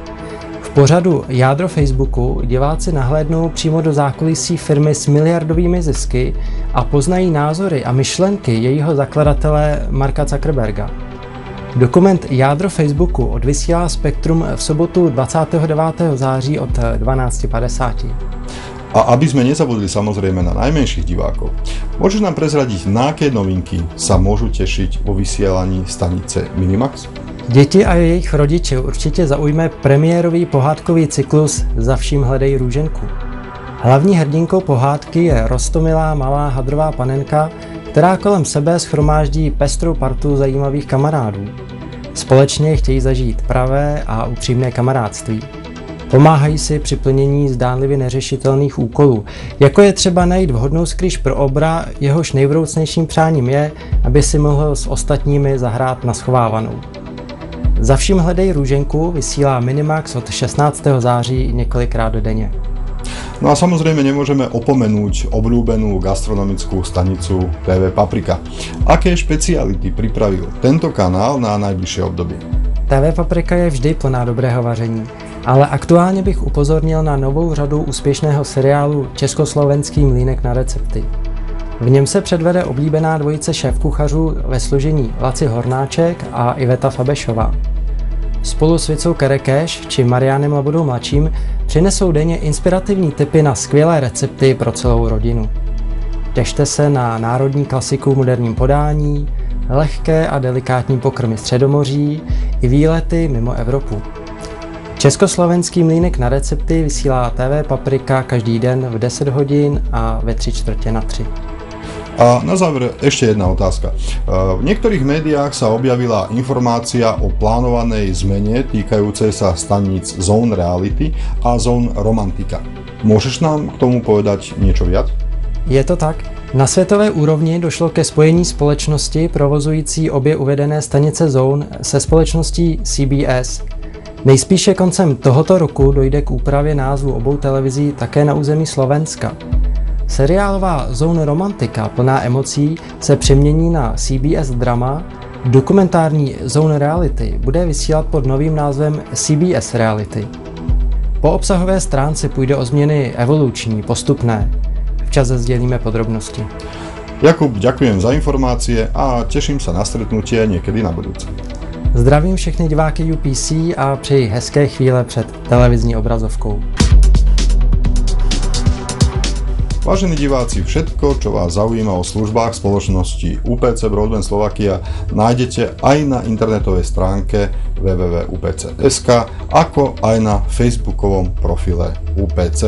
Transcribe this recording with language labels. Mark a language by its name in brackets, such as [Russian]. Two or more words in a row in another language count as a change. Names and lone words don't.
[Czech] V pořadu Jádro Facebooku diváci nahlédnou přímo do zákulisí firmy s miliardovými zisky a poznají názory a myšlenky jejího zakladatele Marka Zuckerberga. Dokument Jádro Facebooku odvysílá Spektrum v sobotu 29. září od 12:50. [Slovak] A aby sme nezabudli samozrejme na najmenších divákov, môžeš nám prezradiť, na aké novinky sa môžu tešiť vo vysielaní stanice Minimax? [Czech] Děti a jejich rodiče určitě zaujme premiérový pohádkový cyklus Za vším hledej růženku. Hlavní hrdinkou pohádky je roztomilá malá hadrová panenka, která kolem sebe shromáždí pestrou partu zajímavých kamarádů. Společně chtějí zažít pravé a upřímné kamarádství. Pomáhají si při plnění zdánlivě neřešitelných úkolů, jako je třeba najít vhodnou skrýž pro obra, jehož nejvroucnějším přáním je, aby si mohl s ostatními zahrát na schovávanou. Za vším hledej růženku vysílá Minimax od 16. září několikrát denně. [Slovak] No a samozrejme nemôžeme opomenúť obľúbenú gastronomickú stanicu TV Paprika. Aké špeciality pripravil tento kanál na najbližšie obdobie? [Czech] TV Paprika je vždy plná dobrého vaření, ale aktuálně bych upozornil na novou řadu úspěšného seriálu Československý mlýnek na recepty. V něm se předvede oblíbená dvojice šéfkuchařů ve složení Laci Hornáček a Iveta Fabešová. Spolu s Vicou Kerekeš či Mariánem Labudou mladším přinesou denně inspirativní tipy na skvělé recepty pro celou rodinu. Těšte se na národní klasiku v moderním podání, lehké a delikátní pokrmy Středomoří i výlety mimo Evropu. Československý mlýnek na recepty vysílá TV Paprika každý den v 10 hodin a ve 3:45. [Slovak] A na záver ešte jedna otázka. V niektorých médiách sa objavila informácia o plánovanej zmene týkajúcej sa staníc Zone Reality a Zone Romantika. Môžeš nám k tomu povedať niečo viac? [Czech] Je to tak. Na světové úrovni došlo ke spojení společnosti provozující obě uvedené stanice Zone se společností CBS. Nejspíše koncem tohoto roku dojde k úpravě názvu obou televizí také na území Slovenska. Seriálová Zone Romantika plná emocí se přemění na CBS drama, dokumentární Zone Reality bude vysílat pod novým názvem CBS Reality. Po obsahové stránce půjde o změny evoluční, postupné. Včas sdělíme podrobnosti. [Slovak] Jakub, ďakujem za informácie a teším sa na stretnutie niekedy na budúce. [Czech] Zdravím všechny diváky UPC a přeji hezké chvíle před televizní obrazovkou. [Slovak] Vážení diváci, všetko, čo vás zaujíma o službách spoločnosti UPC Broadband Slovakia, nájdete aj na internetovej stránke www.upc.sk, ako aj na facebookovom profile UPC.